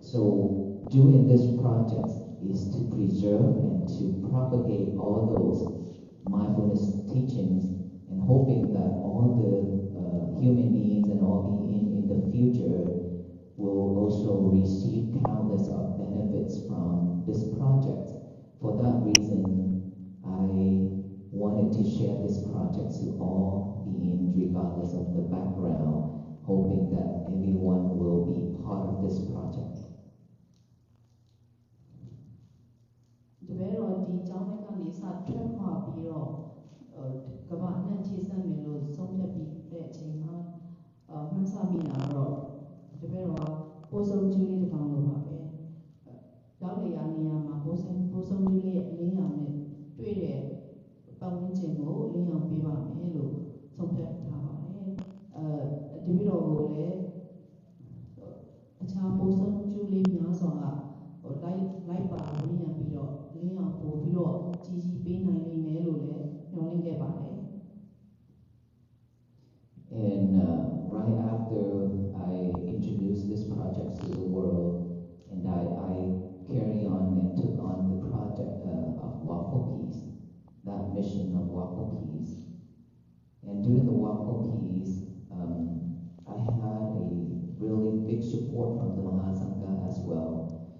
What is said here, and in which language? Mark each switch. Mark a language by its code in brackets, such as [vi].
[en] So doing this project is to preserve and to propagate all those mindfulness teachings, and hoping that all the human beings and all beings in the future will also receive countless of benefits from this project. For that reason, I wanted to share this project to all beings regardless of the background, hoping that everyone will be part of this project. [my] တပည့်တော်ဒီကျောင်းထဲကနေစထွက်ခွာပြီးတော့ကမ္ဘာအနှံ့ခြေဆက်မယ်လို့ဆုံးဖြတ်ပြီးတဲ့အချိန်မှာမှန်းဆမိတာတော့တပည့်တော်ကပိုးဆုံးကျူးလေးတစ်ကောင်လိုပါပဲရောက်လေရာနေရာမှာပိုးဆုံးကျူးလေးရဲ့အလင်းရောင်နဲ့တွေ့တဲ့ပတ်ဝန်းကျင်ကိုအလင်းရောင်ပေးပါမယ်လို့ဆုံးဖြတ်ထားပါတယ်တပည့်တော်ကိုလည်း အခြားပိုးဆုံးကျူးလေးများစွာကလိုက်ပါဝန်းရံပြီးတော့လင်းအောင်ပို့ပြီးတော့ကြီးပေးနိုင်လိမ့်မယ်လို့လည်းမျှော်လင့်ခဲ့ပါတယ် [en] And right after I introduced this project to the world, and I carry on and took on the project of Walk for Peace, that mission of Walk for Peace. And during the Walk for Peace, I had a really big support from the Mahasangha as well.